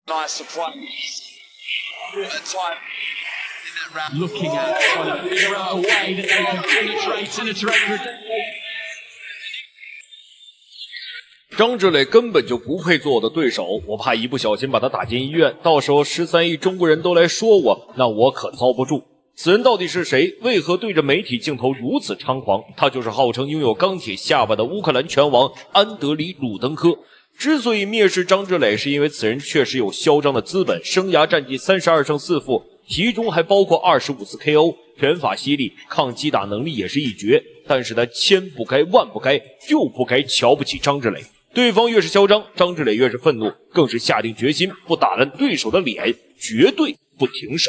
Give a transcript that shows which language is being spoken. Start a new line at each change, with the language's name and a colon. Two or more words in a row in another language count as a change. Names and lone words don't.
English: Nice surprise. At time. Looking at trying to figure out a way that they can penetrate and attack.
Chinese: 张志磊根本就不配做我的对手，我怕一不小心把他打进医院，到时候13亿中国人都来说我，那我可遭不住。此人到底是谁？为何对着媒体镜头如此猖狂？他就是号称拥有钢铁下巴的乌克蘭拳王安德里·魯登科。之所以蔑视张志磊，是因為此人確實有囂張的資本，生涯戰績32勝4負，其中還包括25次 KO， 拳法犀利，抗擊打能力也是一絕。但是他千不該萬不該，就不該瞧不起張志磊。對方越是囂張，張志磊越是憤怒，更是下定決心不打爛對手的臉，絕對不停手。